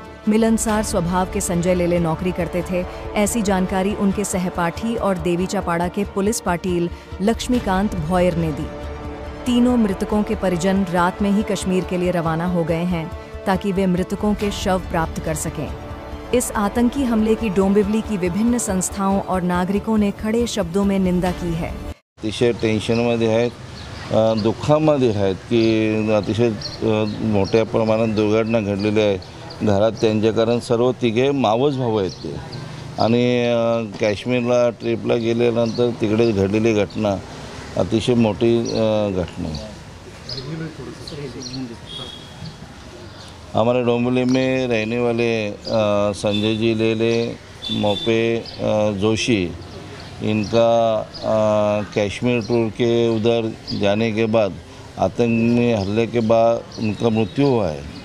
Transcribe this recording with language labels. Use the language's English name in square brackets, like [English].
[Hindi] मिलनसार स्वभाव के संजय लेले नौकरी करते थे। ऐसी जानकारी उनके सहपाठी और देवीचापाड़ा के पुलिस पाटिल लक्ष्मीकांत भॉयर ने दी। तीनों मृतकों के परिजन रात में ही कश्मीर के लिए रवाना हो गए हैं, ताकि वे मृतकों के शव प्राप्त कर सकें। इस आतंकी हमले की डोंबिवली की विभिन्न संस्थाओं और नागरिकों ने खड़े शब्दों में निंदा की है। [Marathi] अतिशय टेन्शनमध्ये आहेत, दुःखामध्ये आहेत की अतिशय मोठ्या प्रमाणात दुर्घटना घडलेली आहे घरात त्यांच्या, कारण सर्व तिघे मावस भाऊ आहेत ते, आणि काश्मीरला ट्रिपला गेल्यानंतर तिकडे घडलेली घटना अतिशय मोठी घटना है। [Hindi] हमारे डोंबिवली में रहने वाले संजय जी लेले मोपे जोशी, इनका कश्मीर टूर के उधर जाने के बाद आतंकी हमले के बाद उनका मृत्यु हुआ है।